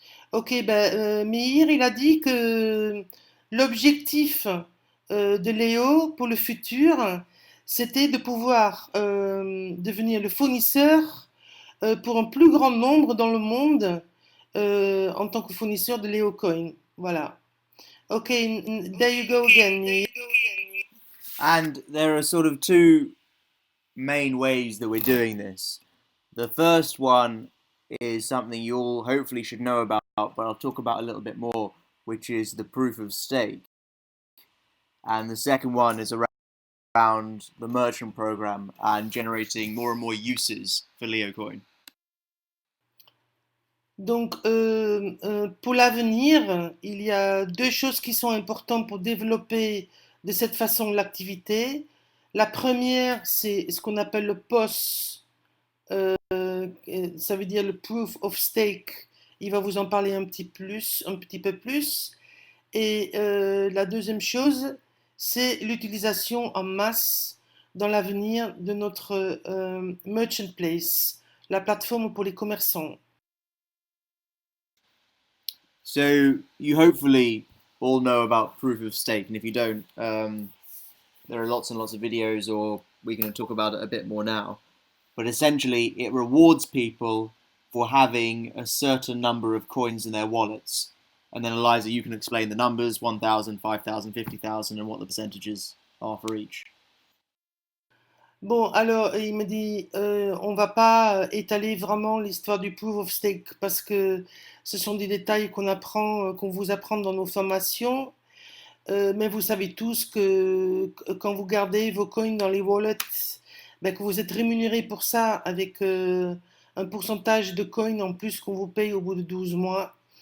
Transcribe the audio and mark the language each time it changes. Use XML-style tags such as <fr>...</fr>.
<fr>Ok, ben, Meir, il a dit que l'objectif de Léo pour le futur, c'était de pouvoir devenir le fournisseur pour un plus grand nombre dans le monde en tant que fournisseur de Léo Coin. Voilà.</fr> <en>Ok, there you go again, Meir. And there are sort of two main ways that we're doing this. The first one is something you all hopefully should know about, but I'll talk about a little bit more, which is the proof of stake. And the second one is around the merchant program and generating more and more uses for LeoCoin.</en> <fr>Donc, pour l'avenir, il y a deux choses qui sont importantes pour développer de cette façon l'activité. La première, c'est ce qu'on appelle le POS, ça veut dire le Proof of Stake. Il va vous en parler un petit peu plus. Et la deuxième chose, c'est l'utilisation en masse dans l'avenir de notre Merchant Place, la plateforme pour les commerçants.</fr> <en>So you hopefully all know about proof of stake, and if you don't, there are lots and lots of videos, or we're going to talk about it a bit more now. But essentially, it rewards people for having a certain number of coins in their wallets. And then Eliza, you can explain the numbers, 1,000, 5,000, 50,000, and what the percentages are for each.</en> <fr>Bon, alors, il me dit, on va pas étaler vraiment l'histoire du proof of stake parce que ce sont des détails qu'on apprend, qu'on vous apprend dans nos formations. Mais vous savez tous que quand vous gardez vos coins dans les wallets, ben, que vous êtes rémunéré pour ça avec un pourcentage de coins en plus qu'on vous paye au bout de 12 mois.</fr>